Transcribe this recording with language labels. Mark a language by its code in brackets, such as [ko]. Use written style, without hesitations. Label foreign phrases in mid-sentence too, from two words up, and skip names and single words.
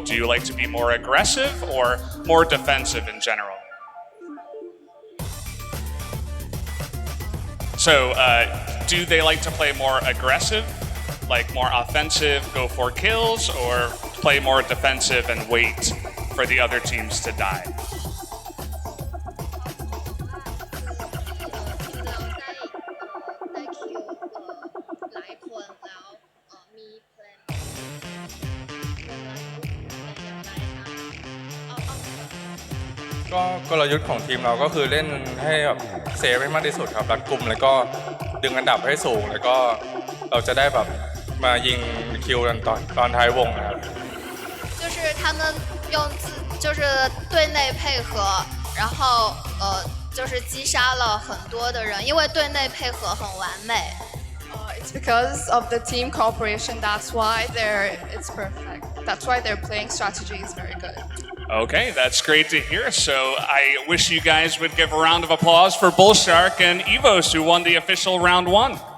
[en] Do you like to be more aggressive or more defensive in general? So do they like to play more aggressive? Like more offensive, go for kills, or play more defensive and wait for the other teams to die? [th] ได้คิวหลายคนแล้วมีแพลน ก็กลยุทธ์ของทีมเราก็คือเล่นให้แบบเซฟให้มากที่สุดครับรัดกุมแล้วก็ดึงอันดับให้สูงแล้วก็เราจะได้แบบมายิงคิวกันตอนท้ายวงนะครับ [zh] 就是他们就是队内配合，然后就是击杀了很多的人，因为队内配合很完美。 [en] It's because of the team cooperation. That's why it's perfect. That's why their playing strategy is very good. Okay, that's great to hear. So I wish you guys would give a round of applause for Bullshark and Evos, who won the official round 1.